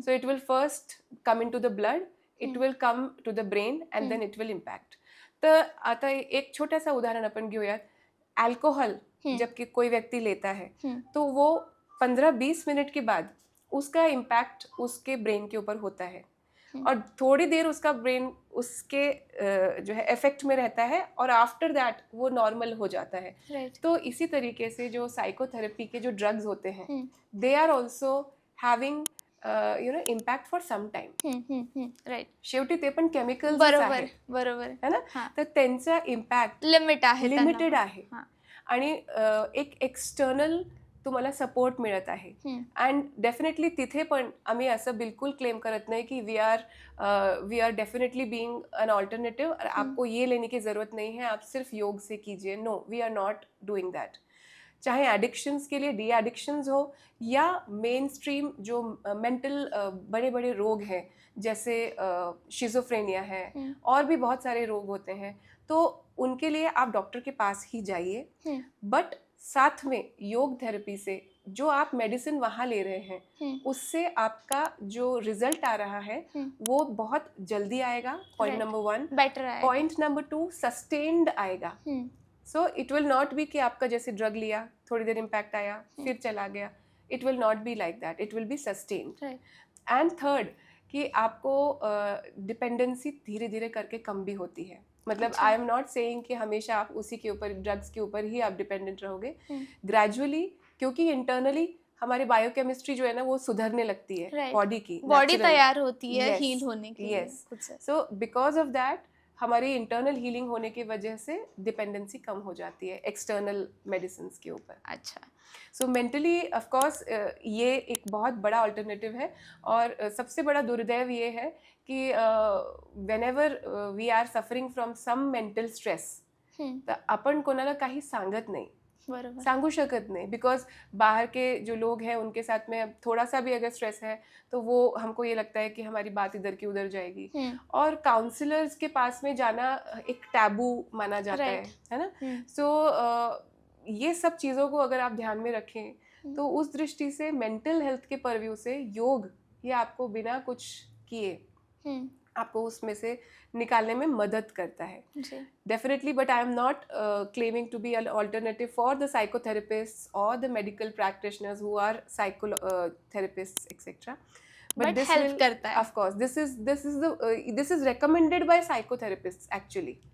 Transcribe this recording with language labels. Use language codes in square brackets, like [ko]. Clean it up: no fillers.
[en] So it will first come into the blood, it hmm, will come to the brain and then it will impact. [mr] तर आता एक छोटा सा उदाहरण अपन घेऊयात. [hi] अल्कोहल हं, जबकि कोई व्यक्ति लेता है हं, तो वो 15-20 मिनट के बाद उसका इम्पैक्ट उसके ब्रेन के ऊपर होता है हं. और थोड़ी देर उसका ब्रेन उसके जो है इफेक्ट में रहता है और [en] after that [hi] वो नॉर्मल हो जाता है. [en] Right. [hi] तो इसी तरीके से जो साइकोथेरेपी के जो ड्रग्स होते हैं हं, [en] They are also having impact for some time. Hmm, hmm, hmm. Right. [mr] शेवटी ते पण केमिकल्सच बरोबर, आहे, बरोबर. [hi] है ना. हां. [mr] तर त्यांचा इम्पॅक्ट लिमिट आहे त्यांना [en] limited [mr] पण. आहे हां. आणि एक एक्सटर्नल तुम्हाला सपोर्ट मिळत आहे. हं, [hi] अँड डेफिनेटली [mr] तिथे पण आम्ही असं बिल्कुल क्लेम करत नाही की [en] we are definitely being an alternative, [hi] आपको ये लेने की ज़रूरत नहीं है, आप सिर्फ योग से कीजिए. [en] No, we are not doing that. [hi] चाहे एडिक्शंस के लिए डी एडिक्शंस हो या मेन स्ट्रीम जो मेंटल बड़े बड़े रोग हैं जैसे शिज़ोफ्रेनिया है हं, और भी बहुत सारे रोग होते हैं, तो उनके लिए आप डॉक्टर के पास ही जाइए. हं, बट साथ में योग थेरेपी से जो आप मेडिसिन वहाँ ले रहे हैं हं, उससे आपका जो रिजल्ट आ रहा है हं. वो बहुत जल्दी आएगा. Point [en] Right. Number 1. [mr] बेटर आहे. [hi] पॉइंट नंबर 2, सस्टेन्ड आएगा. हं, [en] so it will not be [hi] कि आपका जैसे ड्रग लिया थोड़ी देर इम्पैक्ट आया फिर चला गया. [en] It will not be like that, it will be sustained. Right. [hi] And third कि आपको डिपेंडेंसी धीरे धीरे करके कम भी होती है. मतलब अच्छा. [en] I am not saying [hi] कि हमेशा आप उसी के ऊपर ड्रग्स के ऊपर ही आप डिपेंडेंट रहोगे. हं, ग्रेजुअली, क्योंकि इंटरनली हमारी बायोकेमिस्ट्री जो है ना वो सुधरने लगती है [en] Right. [hi] बॉडी की बॉडी [en] naturally. [mr] तयार होती है [en] Yes, [hi] हील होने के लिए [en] yes. [hi] खुद से. [en] so because of that [hi] हमारी इंटरनल हीलिंग होने की वजह से डिपेंडेंसी कम हो जाती है एक्सटर्नल मेडिसिन के ऊपर. अच्छा. सो मेंटली ऑफ कोर्स ये एक बहुत बड़ा अल्टरनेटिव है. और सबसे बड़ा दुर्दैव ये है कि [en] whenever we are suffering from some mental stress hmm, [mr] तर आपण कोणाला काही सांगत नाही, बरोबर. सांगू शकत [hi] नहीं, बिकॉज बाहर के जो लोग हैं उनके साथ में थोड़ा सा भी अगर स्ट्रेस है तो वो हमको ये लगता है कि हमारी बात इधर की उधर जाएगी. हं, और काउंसलर्स के पास में जाना एक टैबू माना जाता [en] Right. [hi] है ना. हं, सो ये सब चीज़ों को अगर आप ध्यान में रखें हं. तो उस दृष्टि से मेंटल हेल्थ के परव्यू से योग ये आपको बिना कुछ किए हं, आपको उसमें से निकालने में मदद करता है. जी. [en] Definitely, but I am not claiming to be an alternative for the psychotherapists or the medical practitioners who are psychotherapists, etc. But this help will, [hi] करता है. [en] of course, this is recommended by psychotherapists actually.